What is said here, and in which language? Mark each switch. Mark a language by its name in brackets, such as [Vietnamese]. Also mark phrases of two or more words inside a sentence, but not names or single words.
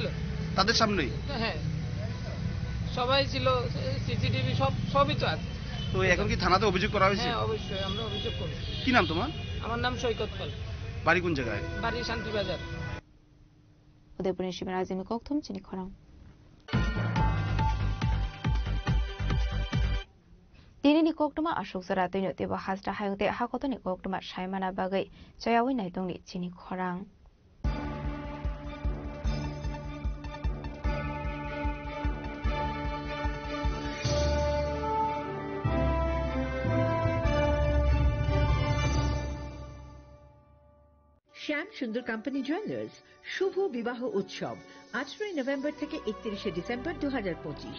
[Bangla] তাদের সামনেই। হ্যাঁ সবাই ছিল, সিসিটিভি সবই তো আছে। তো এখন কি থানাতে অভিযোগ করা হয়েছে? হ্যাঁ অবশ্যই আমরা অভিযোগ করব। কি নাম তোমার? আমার নাম সৈকত পাল। বাড়ি কোন জায়গায়? বাড়ি শান্তিবাজার। [Kok Borok] উদয়পুরের শিবরাজিমি কোকথুম চিনি খরাং। दिनैनि कोक्टमा अशोक जरा दैनो तेबो हाजरा हायंते हाकतनि कोक्टमा सायमाना बागै जयावै नायदंनि चिनि खरां। [Bangla] শ্যাম সুন্দর কোম্পানি জুয়েলার্স শুভ বিবাহ উৎসব 18 নভেম্বর থেকে 31 ডিসেম্বর 2025।